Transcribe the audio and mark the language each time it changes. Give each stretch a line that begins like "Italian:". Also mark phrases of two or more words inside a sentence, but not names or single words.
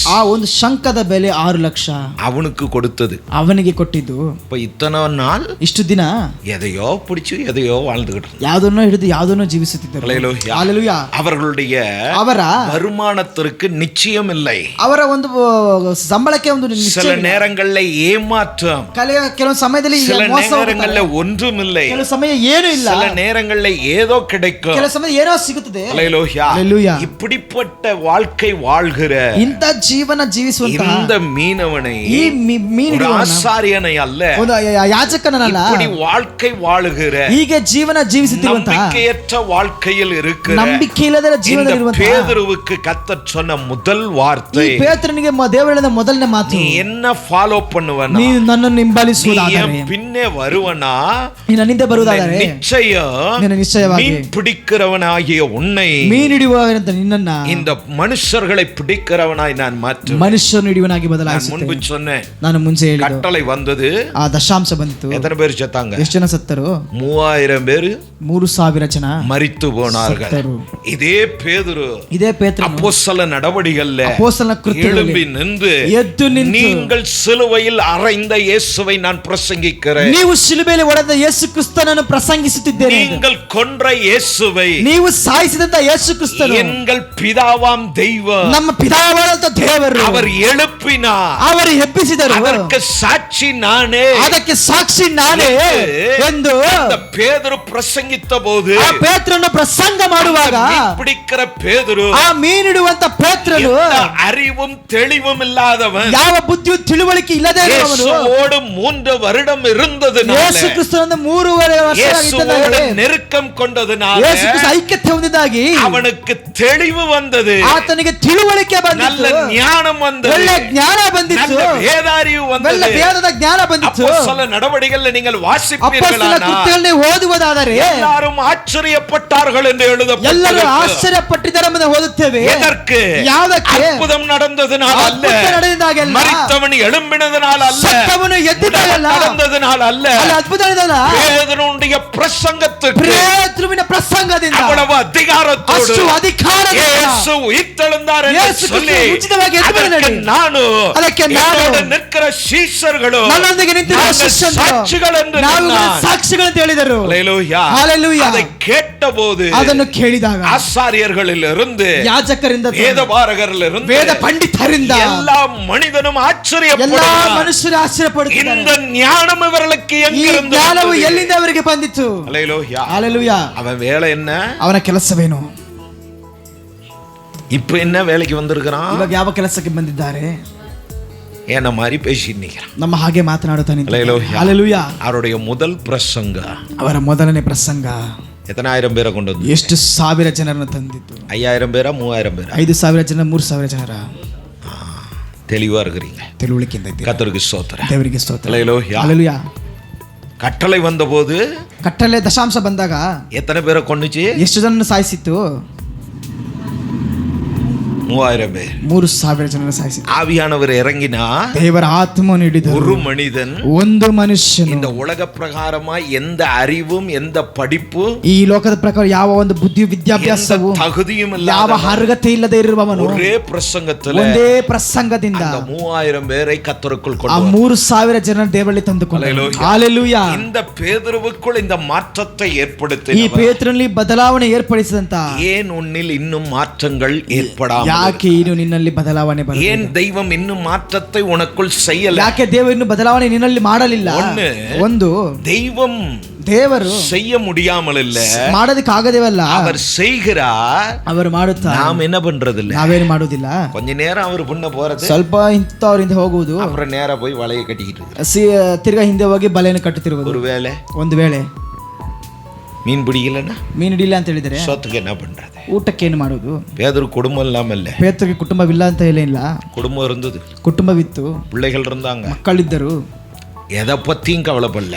Kannada: ಆ ಒಂದು ಶಂಖದ ಬೆಲೆ 6 ಲಕ್ಷ
Tamil: அவனுக்கு கொடுத்தது.
Kannada: ಅವನಿಗೆ ಕೊಟ್ಟಿದ್ದು.
Tamil: இப்ப இத்தனை நாள்
Kannada: ಇಷ್ಟು ದಿನ
Tamil: எதையோ பிடிச்சு எதையோ வாழ்ந்துகிட்டு,
Kannada: ಯಾವುದನ್ನೋ ಹಿಡಿದು ಯಾವುದನ್ನೋ ಜೀವಿಸುತ್ತಿದ್ದರು.
Tamil: ஹல்லேலூயா. அவர்களுடைய
Kannada: ಅವರ
Tamil: வருமானத்திற்கு நிச்சயம் இல்லை.
Kannada: ಅವರ ಒಂದು ಸಂಬಳಕ್ಕೆ ಒಂದು
Tamil: சில நேரங்கள்ல ஏமாற்றம்,
Kannada: ಕೆಲವು ಸಮಯದಲ್ಲಿ
Tamil: சில நேரங்கள்ல ஒன்றும் இல்லை,
Kannada: ಕೆಲವು ಸಮಯ ಏನೂ ಇಲ್ಲ,
Tamil: சில நேரங்கள்ல ஏதோ கிடைக்கும்,
Kannada: ಕೆಲವು ಸಮಯ ಏನೋ ಸಿಗುತ್ತದೆ.
Tamil: ஹல்லேலூயா. இப்படிப்பட்ட வாழ்க்கை வாழ்கிற
Kannada: ಇಂಥ ಜೀವನ ಜೀವಿಸುವಂತ
Tamil: இந்த மீனவனை,
Kannada: ಈ ಮೀನು
Tamil: ஆசாரியனை அல்ல,
Kannada: ಒಂದು ಯಾಜಕನಲ್ಲ,
Tamil: இப்படி வாழ்க்கை வாழுகிற,
Kannada: ಹೀಗೆ ಜೀವನ ಜೀವಿಸುತ್ತಿರುವಂತ,
Tamil: நம்பிக்கையற்ற வாழ்க்கையில் இருக்கிற,
Kannada: ನಂಬಿಕೆಯಿಲ್ಲದ ಜೀವನದಲ್ಲಿರುವಂತ
Tamil: பேதுருவுக்கு கர்த்தர் சொன்ன முதல் வார்த்தை,
Kannada: ಪೇತ್ರನಿಗೆ ದೇವರು ಹೇಳಿದ ಮೊದಲನೇ ಮಾತು,
Tamil: நீ என்ன ஃபாலோ பண்ணுவனா,
Kannada: ನೀನು ನನ್ನನ್ನು ಹಿಂಬಾಲಿಸುವುದಾದರೆ,
Tamil: பின்னே வருவனா,
Kannada: ನೀನು ನನ್ನಿಂದ ಬರುವುದಾದರೆ
Tamil: நிச்சயம்
Kannada: ನಿಶ್ಚಯವಾಗಿ
Tamil: மீன் பிடிக்கிறவனாகிய உன்னை
Kannada: ಮೀನು ಹಿಡಿಯುವವರಂತ ನಿನ್ನನ್ನ
Tamil: இந்த மனுஷர்களை பிடிக்கிறவனாய் நான் மாற்றுவேன்.
Kannada: ಮನುಷ್ಯನು ಹಿಡಿಯುವನಾಗಿ
Tamil: நான்
Kannada: ಬದಲಾಯಿಸುತ್ತೇನೆ.
Tamil: முன்பு சொன்னேன்,
Kannada: ನಾನು ಮುಂಚೆ ಹೇಳಿದ್ದು
Tamil: கட்டளை வந்தது.
Kannada: ಆ ದಶಾಂಶ ಬಂತು.
Tamil: எத்தனை பேர் செத்தாங்க?
Kannada: ಎಷ್ಟು ಜನ ಸತ್ತರು?
Tamil: 3000 பேர்
Kannada: 3000 ಜನ
Tamil: மரித்து போனார்கள்.
Kannada: ಸತ್ತರು.
Tamil: இதே பேதுரு
Kannada: ಇದೇ ಪೇತ್ರನು
Tamil: அப்போஸ்தல நடவடிக்கைகளில்
Kannada: ಅಪೊಸ್ತಲನ ಕೃತ್ಯಗಳಲ್ಲಿ
Tamil: எழும்பி நின்று
Kannada: ಎದ್ದು ನಿಂತು
Tamil: நீங்கள் சிலுவையில் அறைந்த இயேசுவை நான் பிரசங்கிக்கிறேன்,
Kannada: ನೀವು ಶಿಲುಬೆಯಲ್ಲಿ ಹೊಡೆದ ಯೇಸು ಕ್ರಿಸ್ತನನ್ನು ಪ್ರಸಂಗಿಸುತ್ತಿದ್ದೇನೆ,
Tamil: நீங்கள் கொன்ற இயேசுவை
Kannada: ನೀವು ಸಾಯಿಸಿದಂತ ಯೇಸು ಕ್ರಿಸ್ತನು
Tamil: எங்கள் பிதாவாம் தெய்வம்
Kannada: ನಮ್ಮ ಪಿತಾವಾದಂತ ದೇವರು
Tamil: அவர் எழுப்பினார்,
Kannada: ಅವರು ಎಬ್ಬಿಸಿದರು,
Tamil: அதற்கு சாட்சி நானே
Kannada: ಅದಕ್ಕೆ ಸಾಕ್ಷಿ ನಾನೇ ಎಂದು
Tamil: இந்த பேதுரு பிரசங்கித்த போது
Kannada: ಆ ಪೇತ್ರನು ಪ್ರಸಂಗ ಮಾಡುವಾಗ
Tamil: மீன் பிடிக்கிற பேதுரு
Kannada: ಆ ಮೀನಿಡುವಂತ ಪೇತ್ರನು
Tamil: எந்த அறிவும் தெளிவும் இல்லாதவன்,
Kannada: ಯಾವ ಬುದ್ಧಿಯು ತಿಳುವಳಿಕೆ ಇಲ್ಲದೆ ಇರುವವನು,
Tamil: இயேசுவோடு 3 வருடம் இருந்ததுனால,
Kannada: ಯೇಸು ಕ್ರಿಸ್ತನನ್ನು 3.5 ವರ್ಷ
Tamil: இயேசுவோடு நெருக்கம் கொண்டதுனால
Kannada: ಯೇಸು ಕ್ರಿಸ್ತ ಐಕ್ಯತೆ ಹೊಂದಿದ್ದಾಗಿ
Tamil: அவனுக்கு தெளிவு வந்தது,
Kannada: ಆತನಿಗೆ ತಿಳುವಳಿಕೆ
Tamil: நல்ல
Kannada: ಬಂದಿತು,
Tamil: ஞானம் வந்தது,
Kannada: ಒಳ್ಳೆ ಜ್ಞಾನ ಬಂದಿತ್ತು,
Tamil: நல்ல வேதாரிவு
Kannada: ಒಳ್ಳೆ
Tamil: வந்தது.
Kannada: ವೇದದ ಜ್ಞಾನ ಬಂದಿತ್ತು.
Tamil: அப்போஸ்தல நடவடிக்கைகளில் நீங்கள்
Kannada: ಅಪೊಸ್ತಲರ
Tamil: வாசிப்பீர்களானால்
Kannada: ಕೃತ್ಯಗಳನ್ನ ಓದುವುದಾದರೆ
Tamil: எல்லாரும் ஆச்சரியப்பட்டார்கள் என்று
Kannada: ಎಲ್ಲರೂ
Tamil: எழுதப்பட்டிருக்கிறது.
Kannada: ಆಶ್ಚರ್ಯಪಟ್ಟಿದ್ದಾರೆ ಎಂಬುದನ್ನು ಓದುತ್ತೇವೆ.
Tamil: எதற்கு?
Kannada: ಯಾವುದಕ್ಕೆ?
Tamil: அற்புதம் நடந்ததனால் அல்ல,
Kannada: ಅದ್ಭುತ ನಡೆದಿದ್ದಾಗಲ್ಲ,
Tamil: மரித்தவன் எழும்பினதனால் அல்ல,
Kannada: ಸತ್ತವನು ಎದ್ದಿದ್ದಾಗಲ್ಲ,
Tamil: நடந்ததனால் அல்ல,
Kannada: ಅಲ್ಲಿ ಅದ್ಭುತ ನಡೆದಲ್ಲ,
Tamil: பேதுருவுடைய பிரசங்கத்துக்கு
Kannada: ಪೇತ್ರನ ಪ್ರಸಂಗದಿಂದ
Tamil: அவ்வளவு அதிகாரத்தோடு
Kannada: ಅಷ್ಟು ಅಧಿಕಾರದಿಂದ
Tamil: இயேசு உயிர்த்தெழுந்தார் என்று
Kannada: ಯೇಸು ಕ್ರಿಸ್ತ
Tamil: சொல்லி
Kannada: ಉಚಿತವಾಗಿ ಎದ್ದು
Tamil: அதற்கு
Kannada: ಬಂದನು.
Tamil: நானும்
Kannada: ಅದಕ್ಕೆ ನಾನು
Tamil: என்னோடு நிற்கிற சீஷர்களும்
Kannada: ನನ್ನೊಂದಿಗೆ ನಿಂತಿರುವ
Tamil: நாங்கள்
Kannada: ಶಿಷ್ಯರು ಸಾಕ್ಷಿಗಳು ಎಂದು ನಾವು
Tamil: சொன்னார்.
Kannada: ಸಾಕ್ಷಿಗಳು ಅಂತ ಹೇಳಿದರು.
Tamil: அல்லேலூயா. ஹalleluya. அதை கேட்டபோது
Kannada: ಅದನ್ನು ಕೇಳಿದಾಗ
Tamil: ஆசாரியர்களில் இருந்து
Kannada: ಯಾಜಕರಿಂದ
Tamil: வேதபாரகரில் இருந்து
Kannada: ವೇದ ಪಂಡಿತರಿಂದ
Tamil: எல்லா மனிதனும்
Kannada: ಎಲ್ಲಾ
Tamil: ஆச்சரியப்படுகிறார்.
Kannada: ಮನುಷ್ಯರು ಆಶ್ಚರ್ಯಪಡುತ್ತಿದ್ದಾರೆ.
Tamil: இந்த ஞானம் இவர்களுக்கு
Kannada: ಈ
Tamil: எங்கிருந்து
Kannada: ಜ್ಞಾನವು
Tamil: வந்தது?
Kannada: ಎಲ್ಲಿಂದ ಅವರಿಗೆ ಬಂದಿತು?
Tamil: அல்லேலூயா.
Kannada: ಹalleluya.
Tamil: அவன் வேலை என்ன?
Kannada: ಅವನ ಕೆಲಸವೇನು?
Tamil: இப்ப என்ன வேலைக்கு வந்திருக்கிறான்?
Kannada: ಇವಾಗ ಯಾವ ಕೆಲಸಕ್ಕೆ ಬಂದಿದ್ದಾರೆ?
Tamil: என்ன மாதிரி பேசிட்டு நிக்கிறான்.
Kannada: ನಮ್ಮ ಹಾಗೆ ಮಾತನಾಡುತ್ತಾನೆ.
Tamil: அல்லேலூயா.
Kannada: ಹalleluya.
Tamil: அவருடைய முதல் பிரசங்க
Kannada: ಅವರ ಮೊದಲನೇ ಪ್ರಸಂಗ
Tamil: எத்தனை ஆயிரம் பேரை கொண்டு வந்து?
Kannada: ಎಷ್ಟು ಸಾವಿರ ಜನರನ್ನು ತಂದಿತ್ತು?
Tamil: 5000 பேரா 3000 பேரா?
Kannada: 5000 ಜನ 3000 ಜನರ?
Tamil: தெளிவா இருக்கிறீங்க.
Kannada: ತಿಳುವಳಿಕೆಯಿಂದ ಇದ್ದೀರಾ?
Tamil: கர்த்தருக்கு ஸ்தோத்திரம்.
Kannada: ದೇವರಿಗೆ ಸ್ತೋತ್ರ.
Tamil: அல்லேலூயா.
Kannada: ಹalleluya.
Tamil: கட்டளை வந்தபோது
Kannada: ಕಟ್ಟಲೆ ದಶಾಂಶ ಬಂದಾಗ
Tamil: எத்தனை பேரை கொண்டுச்சு?
Kannada: ಎಷ್ಟು ಜನರನ್ನು ಸಾಯಿಸಿತ್ತು?
Tamil: 3000 பேர்.
Kannada: 3000 ಜನರನ್ನು ಸಾಯಿಸಿತ್ತು.
Tamil: ஆவியானவர் இறங்கினா
Kannada: ದೇವರ ಆತ್ಮವನ್ನು ಹಿಡಿದು
Tamil: ஒரு மனிதன்
Kannada: ಒಂದು ಮನುಷ್ಯನು
Tamil: இந்த உலக பிரகாரமா எந்த அறிவும் எந்த படிப்பும்
Kannada: ಈ ಲೋಕದ ಪ್ರಕಾರ ಯಾವ ಒಂದು ಬುದ್ಧಿ ವಿದ್ಯಾಭ್ಯಾಸವು
Tamil: எந்த தகுதியும்
Kannada: ಯಾವ
Tamil: இல்லாத
Kannada: ಅರ್ಹತೆ ಇಲ್ಲದೆ ಇರುವವನು
Tamil: ஒரே பிரசங்கத்துல
Kannada: ಒಂದೇ ಪ್ರಸಂಗದಿಂದ
Tamil: அந்த 3000 பேரை கர்த்தருக்குள்
Kannada: ಆ
Tamil: கொண்டு வந்தார்.
Kannada: 3000 ಜನರ ದೇವರಲ್ಲಿ ತಂದುಕೊಂಡರು.
Tamil: Hallelujah.
Kannada: ಹalleluya.
Tamil: இந்த பேதுருவுக்குள் இந்த மாற்றத்தை
Kannada: ಈ
Tamil: ஏற்படுத்தினவர்
Kannada: ಪೇತ್ರನಲ್ಲಿ ಬದಲಾವಣೆ ಏರ್ಪಡಿಸಿದಂತ
Tamil: ஏன் உன்னில் இன்னும் மாற்றங்கள் ஏற்படாமல்?
Kannada: ಯಾಕೆ ಇನ್ನು ನಿನ್ನಲ್ಲಿ ಬದಲಾವಣೆ
Tamil: ஏன்
Kannada: ಬರಲಿಲ್ಲ?
Tamil: தெய்வம் இன்னும் மாற்றத்தை உனக்குள் செய்யல?
Kannada: ಯಾಕೆ ದೇವರು ಇನ್ನು ಬದಲಾವಣೆ ನಿನ್ನಲ್ಲಿ ಮಾಡಲಿಲ್ಲ? ಒಂದು
Tamil: தெய்வம்
Kannada: ದೇವರು
Tamil: செய்ய முடியாமல் இல்ல,
Kannada: ಮಾಡೋದಕ್ಕಾಗದೇವಲ್ಲ,
Tamil: அவர் செய்கிறார்.
Kannada: ಅವರು ಮಾಡುತ್ತಾ
Tamil: நாம் என்ன பண்றது இல்ல.
Kannada: ನಾವೇನು ಮಾಡುವುದಿಲ್ಲ.
Tamil: கொஞ்ச நேரம் அவர் முன்ன போறது,
Kannada: ಸ್ವಲ್ಪ ಇಂಥವ್ರಿಂದ ಹೋಗುವುದು,
Tamil: அப்புறம் நேரா போய் வலையை கட்டிக்கிட்டு இருக்கு.
Kannada: ತಿರ್ಗಾ ಹಿಂದೆ ಹೋಗಿ ಬಲೆಯನ್ನು ಕಟ್ಟುತ್ತಿರುವುದು.
Tamil: ஒருவேளை
Kannada: ಒಂದು ವೇಳೆ
Tamil: மீன் பிடிக்கலன்னா
Kannada: ಮೀನು ಹಿಡಿಲ್ಲ ಅಂತ ಹೇಳಿದರೆ
Tamil: சோத்துக்கு என்ன பண்றது?
Kannada: ಊಟಕ್ಕೆ ಏನು ಮಾಡುವುದು?
Tamil: பேதுரு குடும்பம் இல்லாம இல்ல,
Kannada: ಪೇತ್ರಕ್ಕೆ ಕುಟುಂಬವಿಲ್ಲ ಅಂತ ಇಲ್ಲ,
Tamil: குடும்பம் இருந்தது,
Kannada: ಕುಟುಂಬವಿತ್ತು,
Tamil: பிள்ளைகள் இருந்தாங்க.
Kannada: ಮಕ್ಕಳಿದ್ದರು.
Tamil: எதை பத்தியும் கவலைப்படல,